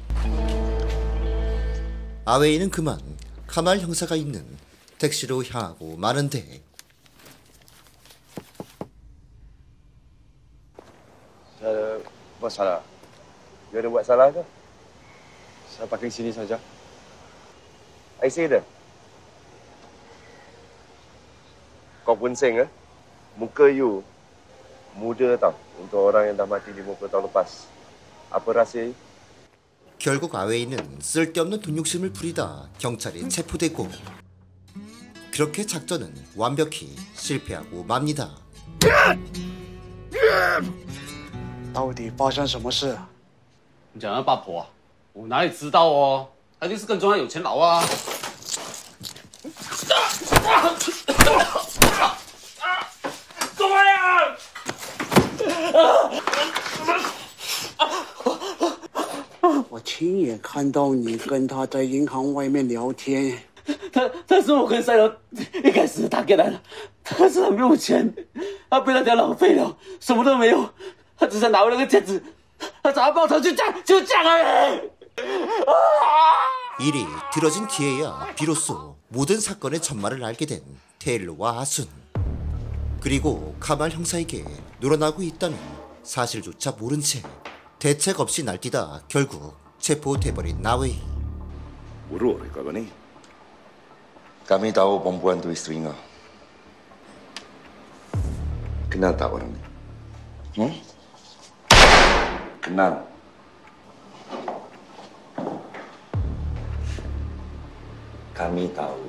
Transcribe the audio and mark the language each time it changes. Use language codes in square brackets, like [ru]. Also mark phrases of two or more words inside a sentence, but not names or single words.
[ko] 아웨이는 그만 카말 형사가 있는 택시로 향하고 마는데 [ms] Apa salah? You ada buat salah ke? Saya parking sini saja. [en] I see [ms] dah. Kau punsing ke? Muka you muda tau untuk orang yang dah mati 50 tahun lepas. Apa rahsia? [ko] 결국 아웨이는 쓸데없는 돈 욕심을 부리다 경찰에 체포되고 그렇게 작전은 완벽히 실패하고 맙니다. [zh] 到底发生什么事？你讲那八婆啊，我哪里知道哦？她一定是跟踪那有钱佬啊！怎么样？我亲眼看到你跟他在银行外面聊天。他说我跟赛罗一开始打给来了，他是很没有钱，他被那条老废了，什么都没有，他只想拿回那个戒指，他找他报仇就这样而已。 [ko] 일이 들어진 뒤에야 비로소 모든 사건의 전말을 알게 된 테일러와 아순. 그리고 카말 형사에게 놀아나고 있다는 사실조차 모른 채 대책 없이 날뛰다 결국 체포돼버린 나웨이. [ms] Buruk kau ni. Kami tahu perempuan tu isteri kau. Kenal tak orang ni? Kenal. Kami tahu.